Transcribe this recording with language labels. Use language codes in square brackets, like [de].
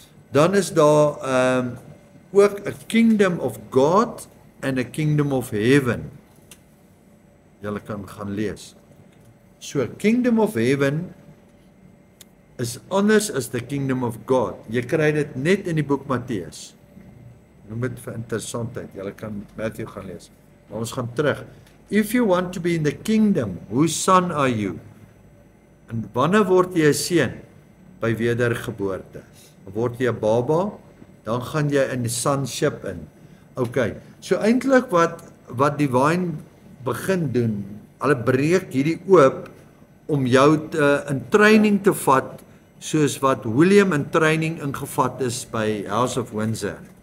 [af] Dan is daar ook 'n [en] kingdom of God and a kingdom of heaven. [af] Julle kan gaan lees. [en] So kingdom of heaven is [af] anders as [en] the kingdom of God. [af] Jy kry dit net in die boek Matteus. Noem dit vir interessantheid. Julle kan Matthew gaan lees. Maar ons gaan terug. [en] If you want to be in the kingdom, whose son are you? [af] En wanneer word jy 'n seun? By wedergeboorte. Word jy 'n baba dan gaan jy in die sonship in. Okay, so eintlik wat Divine begin doen, hulle breek hierdie oop om jou [en] in training [af] te vat, soos wat William in training ingevat is by House of Windsor.